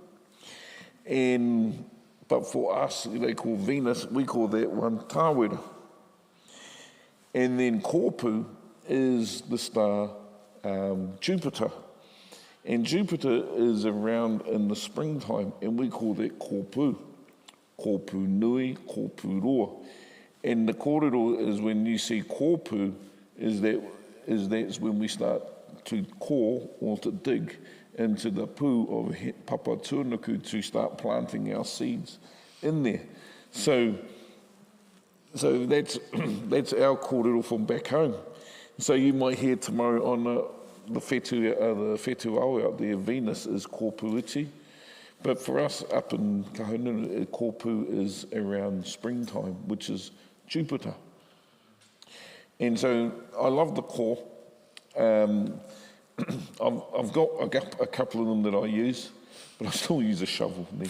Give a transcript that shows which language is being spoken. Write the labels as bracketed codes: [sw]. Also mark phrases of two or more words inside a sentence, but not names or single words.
[en] But for us, they call Venus, we call that one tāwera. And then kōpū is the star Jupiter. And Jupiter is around in the springtime, and we call that kōpū. [mi] Kōpū nui, kōpū roa. [en] And the kōrero is when you see kōpū, that's when we start to kō, or to dig, into the pū of Papa Tuanuku to start planting our seeds. in there. So that's our kōrero from back home. So you might hear tomorrow on the [mi] whetū au [en] out there, Venus is kōpuiti. But for us up in Kahungunu, kōpū is around springtime, which is Jupiter. And so I love the kō. I've got a couple of them that I use, but I still use a shovel.